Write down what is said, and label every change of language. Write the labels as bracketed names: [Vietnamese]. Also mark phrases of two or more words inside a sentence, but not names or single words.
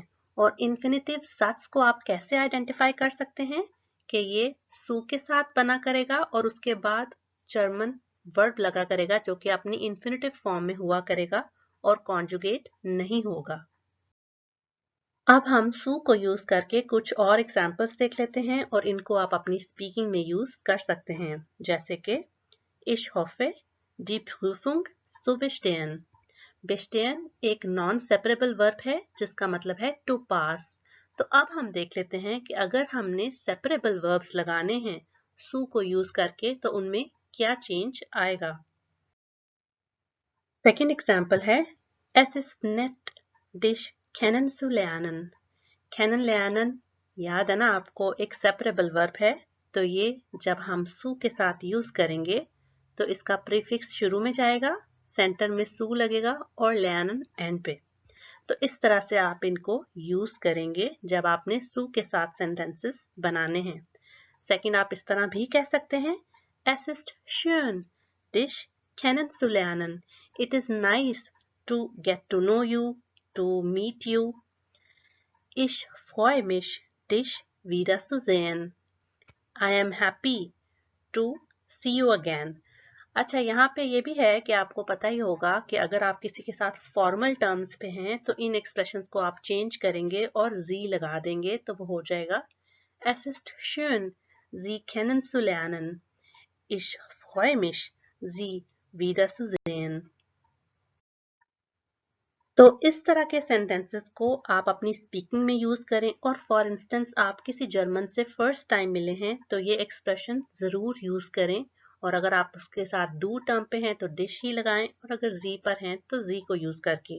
[Hindi] और इन्फिनिटिव सत्स को आप कैसे आइडेंटिफाई कर सकते हैं कि ये सु के साथ बना करेगा और उसके बाद [English] German verb [Hindi] लगा करेगा जो कि अपनी [English] infinitive form [Hindi] में हुआ करेगा और कॉन्जुगेट नहीं होगा। अब हम सु को यूज करके कुछ और एग्जांपल्स देख लेते हैं और इनको आप अपनी स्पीकिंग में यूज कर सकते हैं, जैसे कि [German] Ich hoffe, die Prüfung zu bestehen। [Hindi] bestehen एक [English] non separable verb [Hindi] है जिसका मतलब है [English] to pass. [Hindi] तो अब हम देख लेते हैं कि अगर हमने [English] separable verbs [Hindi] लगाने हैं सु को यूज करके तो उनमें क्या चेंज आएगा। [English] second example [German] है Es ist nett, dich kennenzulernen। [Hindi] kennenlernen याद है ना आपको, एक [English] separable verb [Hindi] है। तो ये जब हम सु के साथ यूज करेंगे तो इसका प्रीफिक्स शुरू में जाएगा, सेंटर में सु लगेगा और lernen एंड पे। तो इस तरह से आप इनको यूज करेंगे जब आपने सु के साथ सेंटेंसेस बनाने हैं। सेकंड आप इस तरह भी कह सकते हैं [German] Es ist schön, dich kennenzulernen। [English] It is nice to get to know you, to meet you। [German] Ich freue mich, dich wiederzusehen। [English] I am happy to see you again। [Hindi] अच्छा, यहाँ पे ये भी है कि आपको पता ही होगा कि अगर आप किसी के साथ [English] formal terms [Hindi] पे हैं तो इन एक्सप्रेशंस को आप चेंज करेंगे और जी लगा देंगे तो वो हो जाएगा [German] Es ist schön, Sie kennenzulernen। Ich freue mich, Sie wiederzusehen। [Hindi] तो इस तरह के सेंटेंसेस को आप अपनी स्पीकिंग में यूज करें और [English] for instance [Hindi] आप किसी जर्मन से [English] first time [Hindi] मिले हैं तो ये एक्सप्रेशन जरूर यूज करें। और अगर आप उसके साथ डू टर्म पे हैं तो डिश ही लगाएं और अगर जी पर हैं तो जी को यूज करके।